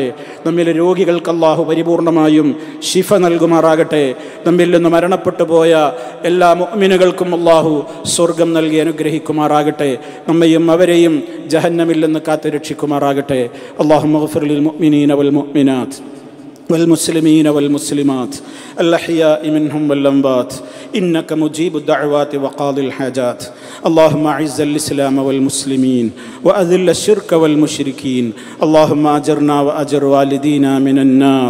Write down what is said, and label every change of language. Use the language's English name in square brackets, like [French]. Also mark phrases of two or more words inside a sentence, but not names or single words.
[Malayalam] നമ്മിലെ രോഗികൾക്ക് അള്ളാഹു പരിപൂർണമായും ശിഫ നൽകുമാറാകട്ടെ. നമ്മിൽ നിന്ന് മരണപ്പെട്ടു പോയ എല്ലാ മുഅ്മിനുകൾക്കും അല്ലാഹു സ്വർഗം നൽകി അനുഗ്രഹിക്കുമാറാകട്ടെ. നമ്മയും അവരെയും ജഹന്നമിൽ നിന്ന് കാത്ത് രക്ഷിക്കുമാറാകട്ടെ. [Arabic] اللهم اغفر للمؤمنين والمؤمنات والمسلمين والمسلمات الأحياء منهم والأموات إنك مجيب الدعوات وقاضي الحاجات. اللهم أعز الإسلام والمسلمين وأذل الشرك والمشركين. اللهم أجرنا وأجر والدينا من النار.